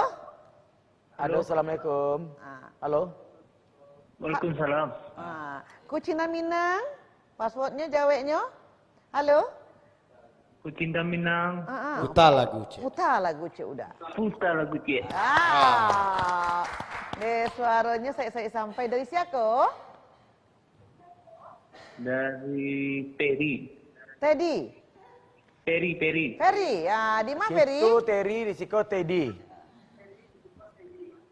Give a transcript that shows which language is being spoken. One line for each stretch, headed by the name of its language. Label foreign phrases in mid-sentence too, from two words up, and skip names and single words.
Indonesian: Halo, assalamualaikum. Halo. Waalaikumsalam. Kucina Minang. Passwordnya jawabnya. Halo. Kucinta Minang. Putar lagu cik. Putar lagu cik udah. Putar lagu cik. Suaranya saya sampai dari siapa? Dari Peri. Teddy. Peri. Ferry. Di mana Ferry? Situ Teri, di situ Teddy.